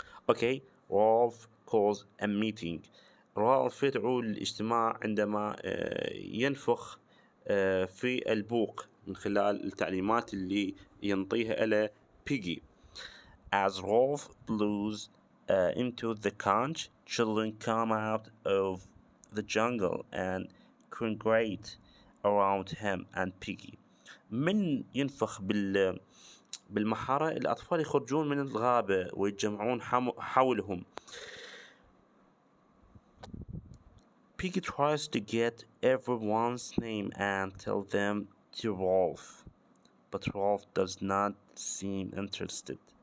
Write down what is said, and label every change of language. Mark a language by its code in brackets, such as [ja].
[en] Okay, Rolf calls a meeting. [ar] رالف يدعو للاجتماع عندما ينفخ في البوق من خلال التعليمات اللي ينطيها إلى بيجي. [en] As Rolf blows into the conch, children come out of the jungle and congregate around him and Piggy. [ar] من ينفخ بالمحارة الأطفال يخرجون من الغابة ويتجمعون حولهم. [en] Piggy tries to get everyone's name and tell them to Rolf, but Rolf does not seem interested.